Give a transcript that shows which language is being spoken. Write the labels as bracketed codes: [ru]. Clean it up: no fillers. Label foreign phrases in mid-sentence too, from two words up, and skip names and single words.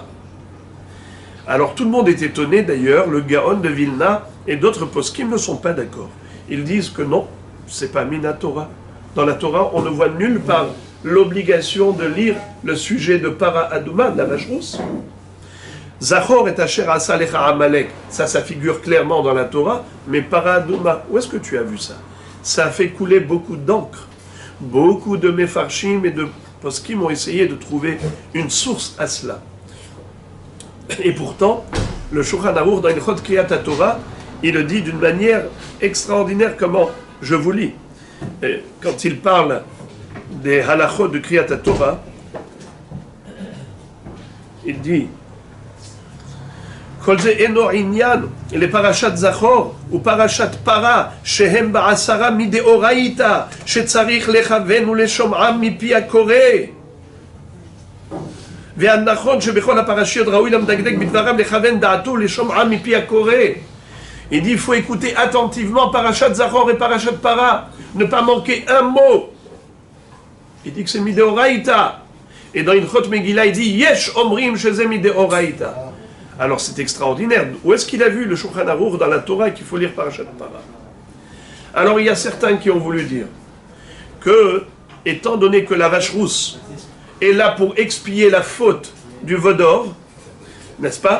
[fr] Alors tout le monde est étonné d'ailleurs, le Gaon de Vilna et d'autres poskim ne sont pas d'accord. Ils disent que non, c'est pas minatora. Dans la Torah, on ne voit nulle part l'obligation de lire le sujet de [he] פרה אדומה, [fr] de la vache rousse. [he] זכור את אשר עשה לך עמלק, [fr] ça figure clairement dans la Torah, mais [he] פרה אדומה, [fr] où est-ce que tu as vu ça? Ça a fait couler beaucoup d'encre. Beaucoup de mefarshim et de poskim ont essayé de trouver une source à cela. Et pourtant, le Shulchan Aruch dans [he] הלכות קריאת התורה, [fr] il le dit d'une manière extraordinaire. Comment? Je vous lis. Et quand il parle des halachot de [he] קריאת התורה, [fr] il dit [he] כל זה אינו ענין, [fr] les parashat Zachor ou parashat Para, [he] שהם בעשרה מדאורייתא שצריך לכוון [fr] ou [he] לשומעם מפי הקורא. והנכון שבכל הפרשיות ראוי למדקדק בדבריו לכוון דעתו לשומעם מפי הקורא. [fr] Il dit il faut écouter attentivement Parashat Zachor et Parashat Para, ne pas manquer un mot. Il dit que c'est mideoraita. Et dans [he] הלכות מגילה, [fr] il dit [he] יש אומרים שזה מדאורייתא. [fr] Alors c'est extraordinaire. Où est-ce qu'il a vu le Shulchan Aruch dans la Torah qu'il faut lire Parashat Para? Alors il y a certains qui ont voulu dire que, étant donné que la vache rousse est là pour expier la faute du veau d'or, n'est-ce pas?